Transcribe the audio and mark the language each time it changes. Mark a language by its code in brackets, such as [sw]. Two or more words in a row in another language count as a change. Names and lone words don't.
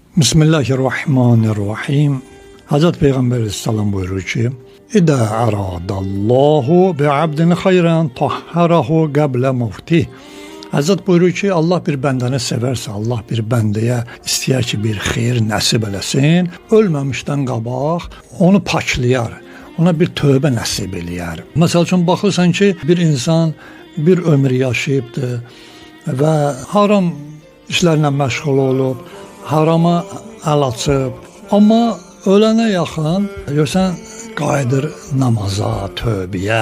[az] Bismillahirrahmanirrahim. Hazreti Peygamber Aleyhisselam buyurur ki: [ar] إذا أراد الله بعبد خيرا طهره قبل موته. [az] Hazret buyurur ki, Allah bir bəndəni sevərsə, Allah bir bəndəyə istəyər ki, bir xeyir nəsib eləsin, ölməmişdən qabaq onu paklayar, ona bir tövbə nəsib eləyər. Məsəl üçün, baxırsan ki, bir insan bir ömür yaşayıbdır və haram işlərlə məşğul olub, harama əl açıb, amma ölənə yaxın görsən qayıdır namaza, tövbəyə.